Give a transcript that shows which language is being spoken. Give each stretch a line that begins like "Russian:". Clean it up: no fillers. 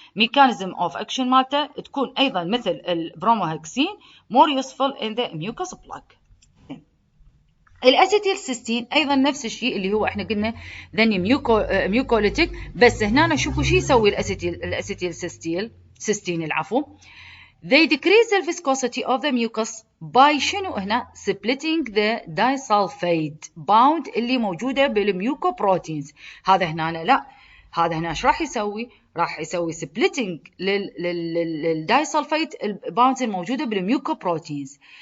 Arabic: ميكانيزم اوف اكشن مالته تكون ايضا مثل البرومهكسين
English: more useful in the mucus plug.
Arabic: الاسيتيل سيستين ايضا نفس الشيء اللي هو احنا قلنا ذني ميوكوليتيك، بس هنا شوفوا شو يسوي الاسيتيل سيستين العفو.
English: They decrease the viscosity of the mucus by
Arabic: شنو هنا؟
English: splitting the disulfide bound
Arabic: اللي موجودة بالميوكوبروتينز. هذا هنا لا، هذا هنا ايش راح يسوي؟ راح يسوي splitting للدايسلفايد bounds الموجودة بالميوكوبروتينز.